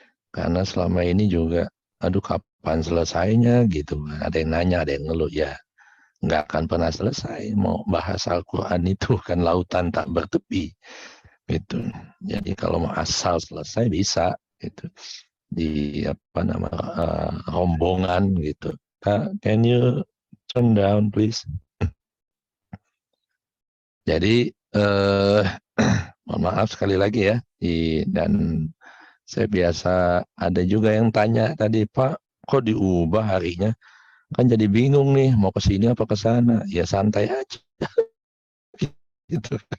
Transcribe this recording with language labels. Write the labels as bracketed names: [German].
[Indonesian] Karena selama ini juga, aduh kapan selesainya gitu. Ada yang nanya, ada yang ngeluh, ya nggak akan pernah selesai. Mau bahas Al-Quran itu kan lautan tak bertepi gitu. Jadi kalau mau asal selesai bisa gitu. Di apa nama rombongan gitu. [English] Can you turn down please? [Indonesian] Jadi mohon maaf sekali lagi ya. Dan saya biasa ada juga yang tanya tadi, Pak, kok diubah harinya? Kan jadi bingung nih, mau ke sini apa ke sana? Ya santai aja. Gitu.